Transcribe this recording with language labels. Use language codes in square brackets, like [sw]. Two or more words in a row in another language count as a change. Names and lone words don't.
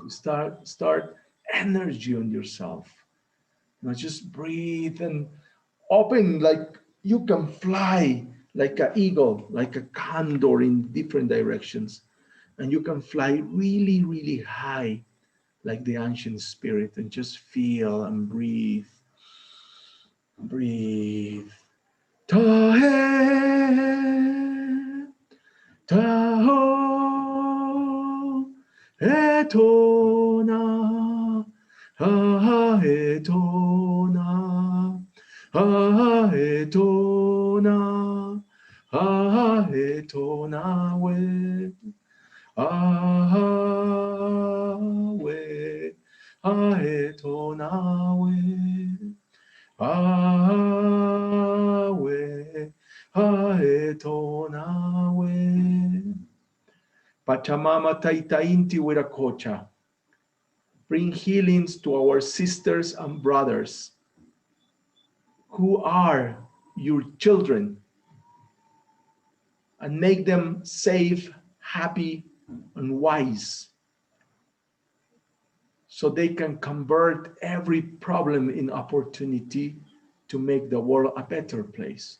[en] Start energy on yourself. Just breathe and open, like you can fly like an eagle, like a condor in different directions. And you can fly really, really high like the ancient spirit, and just feel and breathe. Breathe. Tahe, taho, etona, ha etona, ha etona, ha etona we. Awe, aetonawe, awe, aetonawe. [qu] Pachamama taitainti wirakocha. [en] Bring healings to our sisters and brothers who are your children, and make them safe, happy, and wise, so they can convert every problem in opportunity to make the world a better place.